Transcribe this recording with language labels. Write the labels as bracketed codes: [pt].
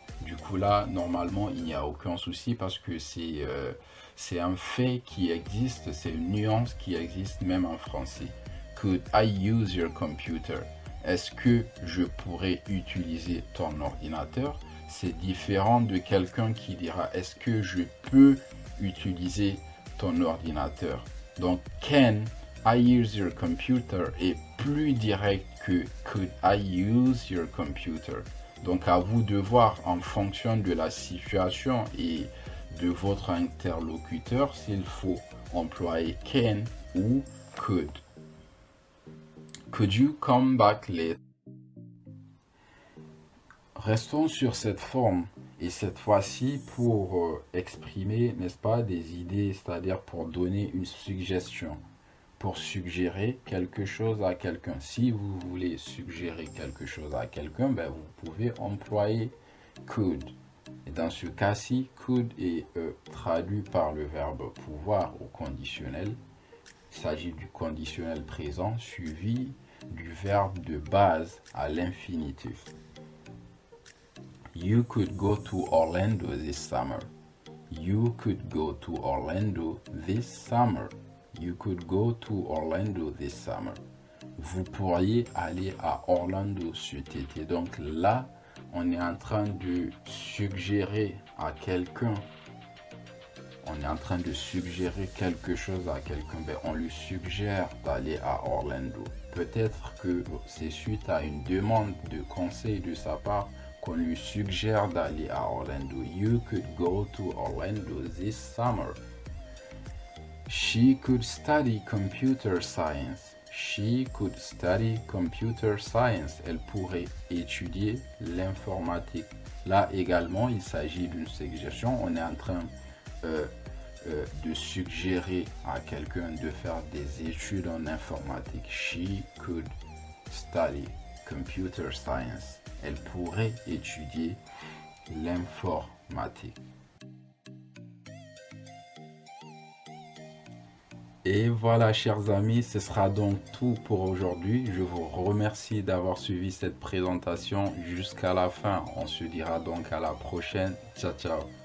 [fr] Du coup là, normalement, il n'y a aucun souci parce que c'est un fait qui existe, c'est une nuance qui existe même en français. [en] Could I use your computer? [fr] Est-ce que je pourrais utiliser ton ordinateur? C'est différent de quelqu'un qui dira est-ce que je peux utiliser ton ordinateur? [en] Donc, can I use your computer [fr] est plus direct que [en] could I use your computer? [fr] Donc, à vous de voir en fonction de la situation et de votre interlocuteur s'il faut employer can ou could. [en] Could you come back later? [fr] Restons sur cette forme et cette fois-ci pour exprimer, n'est-ce pas, des idées, c'est-à-dire pour donner une suggestion, pour suggérer quelque chose à quelqu'un. Si vous voulez suggérer quelque chose à quelqu'un, ben, vous pouvez employer could. Et dans ce cas-ci, could est traduit par le verbe pouvoir au conditionnel. Il s'agit du conditionnel présent suivi du verbe de base à l'infinitif. [en] You could go to Orlando this summer. You could go to Orlando this summer. You could go to Orlando this summer. [fr] Vous pourriez aller à Orlando cet été. Donc là, on est en train de suggérer à quelqu'un. On est en train de suggérer quelque chose à quelqu'un. Ben, on lui suggère d'aller à Orlando. Peut-être que c'est suite à une demande de conseil de sa part qu'on lui suggère d'aller à Orlando. [en] You could go to Orlando this summer. She could study computer science. She could study computer science. [fr] Elle pourrait étudier l'informatique. Là également, il s'agit d'une suggestion. On est en train de suggérer à quelqu'un de faire des études en informatique. [en] She could study computer science. [fr] Elle pourrait étudier l'informatique. Et voilà, chers amis, ce sera donc tout pour aujourd'hui. Je vous remercie d'avoir suivi cette présentation jusqu'à la fin. On se dira donc à la prochaine. Ciao, ciao.